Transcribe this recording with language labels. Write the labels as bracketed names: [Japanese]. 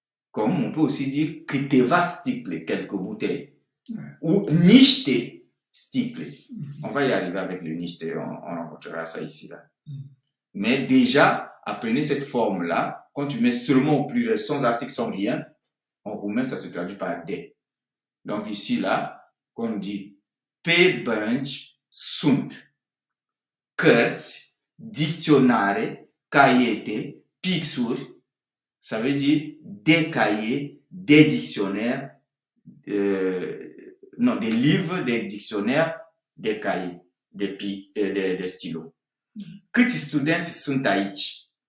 [French] Comme on peut aussi dire [Romanian] câteva sticle, [French] quelques bouteilles. Ou [Romanian] niște sticle. [French] On va y arriver avec le niște, on rencontrera ça ici. Là. Mais déjà, apprenez cette forme-là. Quand tu mets seulement au pluriel, sans article, sans rien, en roumain, ça se traduit par des. Donc ici, là, comme on dit, [Romanian] pe bănci sunt cărți, dicționare, caiete, pixuri. [French] Ça veut dire des cahiers, des dictionnaires, non, des livres, des dictionnaires, des cahiers, des stylos. [Romanian] Câți studenți sunt aici?